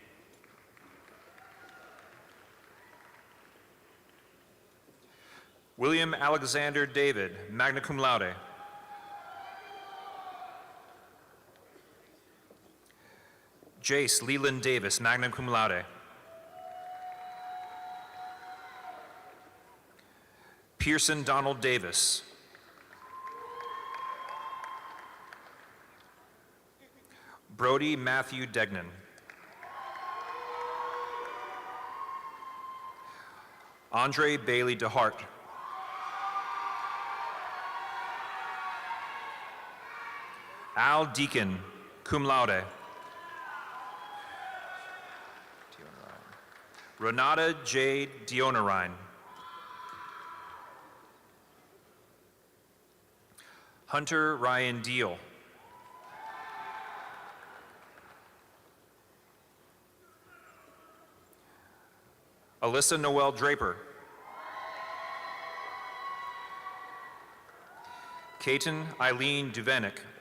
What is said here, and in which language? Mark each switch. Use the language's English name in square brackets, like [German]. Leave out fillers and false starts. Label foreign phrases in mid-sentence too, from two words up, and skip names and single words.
[English] William Alexander David, [Latin] magna cum laude. [English] Jace Leland Davis, [Latin] magna cum laude. [English] Pearson Donald Davis. Brody Matthew Degnan. Andre Bailey DeHart. Al Deacon, [Latin] cum laude. [English] Renata J. Dionerine. Hunter Ryan Deal. Alyssa Noel Draper. Katen Eileen Duvenik.